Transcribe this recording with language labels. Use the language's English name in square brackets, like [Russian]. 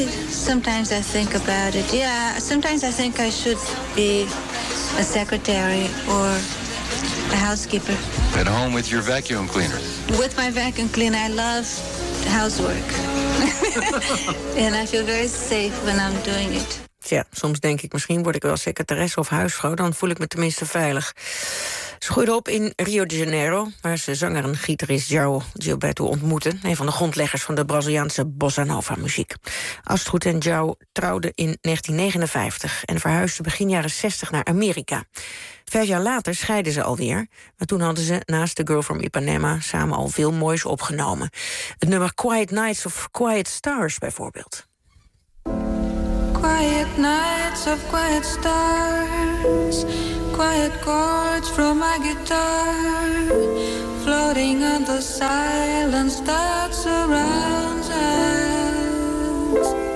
[English] Sometimes I think about it. Yeah, sometimes I think I should be a secretary or a housekeeper. At home with your vacuum cleaner? With my vacuum cleaner. I love housework. And I feel very safe when I'm doing it. [Dutch] Tja, soms denk ik, misschien word ik wel secretaresse of huisvrouw, dan voel ik me tenminste veilig. Ze groeide op in Rio de Janeiro, waar ze zanger en gitarist João Gilberto ontmoette, een van de grondleggers van de Braziliaanse bossa nova muziek. Astrid en João trouwden in 1959 en verhuisden begin jaren 60 naar Amerika. 5 jaar later scheidden ze alweer, maar toen hadden ze naast The Girl from Ipanema samen al veel moois opgenomen. Het nummer Quiet Nights of Quiet Stars bijvoorbeeld. [English] Quiet nights of quiet stars, quiet chords from my guitar, floating on the silence that surrounds us.